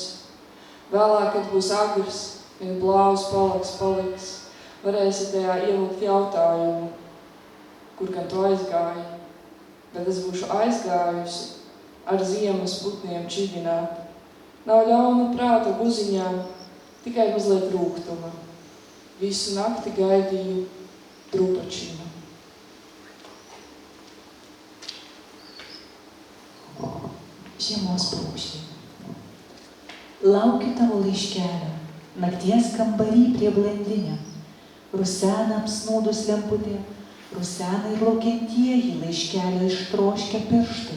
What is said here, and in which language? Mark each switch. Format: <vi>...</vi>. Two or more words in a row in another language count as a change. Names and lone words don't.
<lv>Vēlāk, kad būs agrs, vien blāvs paliks, varēsi tajā ielikt jautājumu, kur gan tu aizgāji, bet es būšu aizgājusi ar ziemas putniem čidināt. Nav ļauna prāta guziņām, tikai mazliet rūgtuma. Visu nakti gaidīju drupačinu.</lv> <lt>Žiemos paukščiai. Laukiu tavo laiškelio, nakties kambarį prie blandinio. Rusena apsnūdus lemputė, rusena ir laukiantieji laiškelio ištroškę pirštai.</lt>